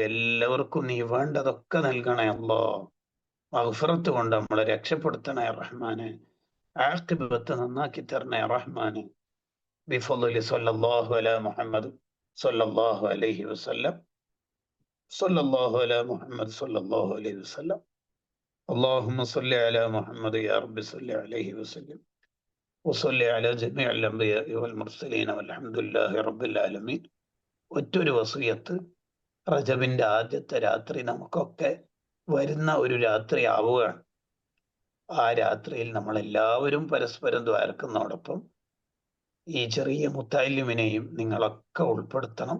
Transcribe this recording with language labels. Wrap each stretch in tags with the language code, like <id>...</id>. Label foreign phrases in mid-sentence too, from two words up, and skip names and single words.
<ml>എല്ലാവർക്കും നീ വേണ്ടതൊക്കെ നൽകണേ അല്ലാ. മഗ്ഫിറത്ത് കൊണ്ട് നമ്മളെ രക്ഷപ്പെടുത്തണേ റഹ്മാനെ. ആഖിബത്ത് നന്നാക്കി തരണേ റഹ്മാനെ.</ml> <ar>بفضل صلى الله على محمد صلى الله عليه وسلم. صلى الله على محمد صلى الله عليه وسلم. اللهم صل على محمد يا رب صل عليه وسلم وصل على جميع الأنبياء والمرسلين والحمد لله رب العالمين.</ar> <ml>ഒറ്റൊരു വസിയത്ത്, റജബിന്റെ ആദ്യത്തെ രാത്രി നമുക്കൊക്കെ വരുന്ന ഒരു രാത്രി ആവുകയാണ്. ആ രാത്രിയിൽ നമ്മൾ എല്ലാവരും പരസ്പരം ദ്വാരക്കുന്നതോടൊപ്പം ഈ ചെറിയ മുത്താലിമിനെയും നിങ്ങളൊക്കെ ഉൾപ്പെടുത്തണം.</ml>